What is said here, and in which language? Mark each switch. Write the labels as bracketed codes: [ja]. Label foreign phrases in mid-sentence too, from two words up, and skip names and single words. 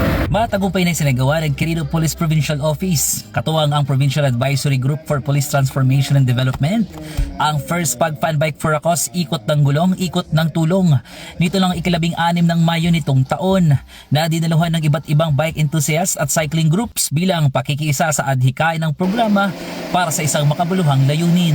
[tl] Matagumpay na sinagawa ng Quirino Police Provincial Office, katuwang ang Provincial Advisory Group for Police Transformation and Development, ang first Pag-Fun Bike for a Cause, ikot ng gulong, ikot ng tulong. Nito lang 16 ng Mayo nitong taon na dinaluhan ng iba't ibang [en] bike enthusiasts [tl] at [en] cycling groups [tl] bilang pakikiisa sa adhikain ng programa para sa isang makabuluhang layunin.